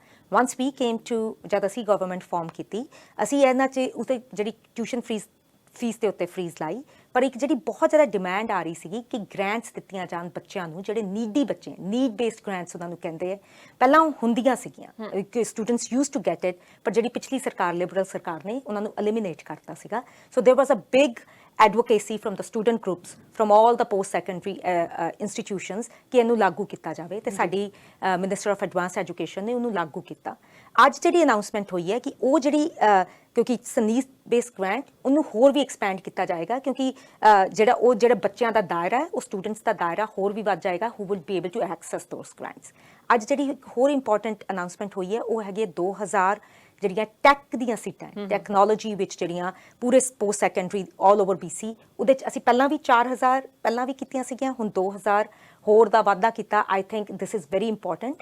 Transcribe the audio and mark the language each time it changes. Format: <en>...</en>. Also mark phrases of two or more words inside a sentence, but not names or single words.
<en>Once we came to,</en> <pa>ਜਦ ਅਸੀਂ</pa> <en>government form</en> <pa>ਕੀਤੀ, ਅਸੀਂ ਇਹਨਾਂ 'ਚ ਉਹਦੇ ਜਿਹੜੀ</pa> <en>tuition fee</en> <pa>ਦੇ ਉੱਤੇ ਫਰੀਜ਼ ਲਾਈ। ਪਰ ਇੱਕ ਜਿਹੜੀ ਬਹੁਤ ਜ਼ਿਆਦਾ ਡਿਮਾਂਡ ਆ ਰਹੀ ਸੀਗੀ ਕਿ ਗ੍ਰਾਂਟਸ ਦਿੱਤੀਆਂ ਜਾਣ ਬੱਚਿਆਂ ਨੂੰ, ਜਿਹੜੇ ਨੀਡੀ ਬੱਚੇ,</pa> <en>need based grants</en> <pa>ਉਹਨਾਂ ਨੂੰ ਕਹਿੰਦੇ ਹੈ। ਪਹਿਲਾਂ ਉਹ ਹੁੰਦੀਆਂ ਸੀਗੀਆਂ ਕਿ</pa> <en>students use to get it,</en> <pa>ਪਰ ਜਿਹੜੀ ਪਿਛਲੀ ਸਰਕਾਰ, ਲਿਬਰਲ ਸਰਕਾਰ ਨੇ ਉਹਨਾਂ ਨੂੰ ਐਲੀਮੀਨੇਟ ਕਰਤਾ ਸੀਗਾ।</pa> <en>So there was a big advocacy from the student groups from all the post secondary institutions</en> <pa>ਕਿ ਇਹਨੂੰ ਲਾਗੂ ਕੀਤਾ ਜਾਵੇ, ਤੇ ਸਾਡੀ</pa> <en>minister of advance education</en> <pa>ਨੇ ਉਹਨੂੰ ਲਾਗੂ ਕੀਤਾ। ਅੱਜ ਜਿਹੜੀ ਅਨਾਉਂਸਮੈਂਟ ਹੋਈ ਹੈ ਕਿ ਉਹ ਜਿਹੜੀ ਕਿਉਂਕਿ</pa> <en>need based grant</en> <pa>ਉਹਨੂੰ ਹੋਰ ਵੀ ਐਕਸਪੈਂਡ ਕੀਤਾ ਜਾਏਗਾ, ਕਿਉਂਕਿ ਜਿਹੜਾ ਬੱਚਿਆਂ ਦਾ ਦਾਇਰਾ ਹੈ, ਉਹ ਸਟੂਡੈਂਟਸ ਦਾ ਦਾਇਰਾ ਹੋਰ ਵੀ ਵੱਧ ਜਾਏਗਾ</pa> <en>who will be able to access those grants।</en> <pa>ਅੱਜ ਜਿਹੜੀ ਹੋਰ</pa> <en>important announcement</en> <pa>ਹੋਈ ਹੈ ਉਹ ਹੈਗੀ 2000 ਜਿਹੜੀਆਂ ਟੈਕ ਦੀਆਂ ਸੀਟਾਂ, ਟੈਕਨੋਲੋਜੀ ਵਿੱਚ ਜਿਹੜੀਆਂ ਪੂਰੇ</pa> <en>post secondary all over BC,</en> <pa>ਉਹਦੇ 'ਚ ਅਸੀਂ ਪਹਿਲਾਂ ਵੀ 4000 ਪਹਿਲਾਂ ਵੀ ਕੀਤੀਆਂ ਸੀਗੀਆਂ, ਹੁਣ 2000 ਹੋਰ ਦਾ ਵਾਧਾ ਕੀਤਾ।</pa> <en>I think this is very important.</en>